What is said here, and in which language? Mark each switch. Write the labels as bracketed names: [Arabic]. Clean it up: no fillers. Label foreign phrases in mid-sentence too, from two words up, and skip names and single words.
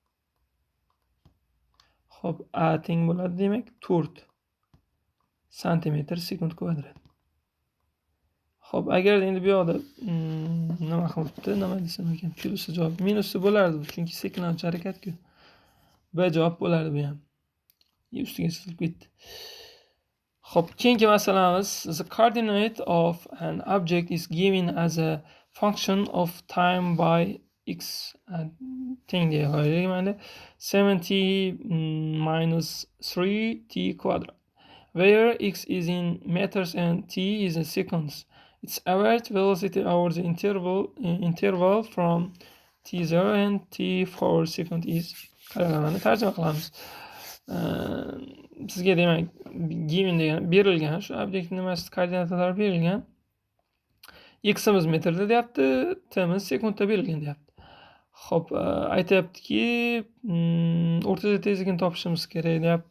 [Uzbek] Hop, a teng bo'ladi demak 4 santimetr sekund kvadrat. Xo'p, agar endi bu yoqda nima qilibdi, nima desam ekan, plusi javob, minusi bo'lardi, chunki seklanuvchi harakat-ku. B javob bo'lardi bu ham. Ustiga silib ketdi. Xo'p, keyingi masalamiz, [English] the coordinate of an object is given as a function of time by x [Uzbek] teng deya qo'yaylik mana 70 minus 3t quadrat, [English] where x is in meters and t is in seconds. Its average velocity over the interval from t0 and t4 second is. [Uzbek] Qaranglar, tarjima qilamiz. Sizga demak given degan berilgan, shu obyekt nimasi koordinatalari berilgan. X'imiz metrda deyapti, t'imiz sekundda berilgan deyapti. Xo'p, aytayaptiki, o'rtacha tezligini topishimiz kerak deyapti.